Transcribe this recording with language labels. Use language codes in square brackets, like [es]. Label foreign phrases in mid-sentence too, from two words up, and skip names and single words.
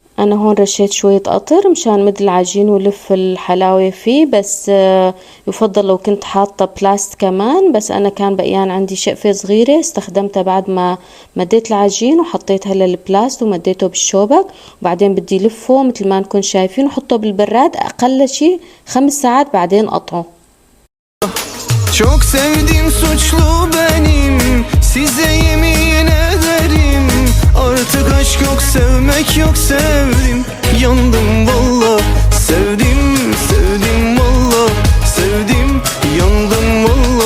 [ar] أنا هون رشيت شوية قطر مشان مد العجين ولف الحلاوة فيه، بس يفضل لو كنت حاطة بلاست كمان، بس أنا كان بقيان عندي شقفة صغيرة استخدمتها بعد ما مديت العجين وحطيتها للبلاست ومديته بالشوبك. وبعدين بدي لفه مثل ما نكون شايفين وحطه بالبراد أقل شي 5 ساعات بعدين قطعه. [tr] Çok sevdim suçlu benim, size yemin ederim. Artık aşk yok, sevmek yok, sevdim. Yandım valla, sevdim, sevdim valla. Sevdim, yandım valla.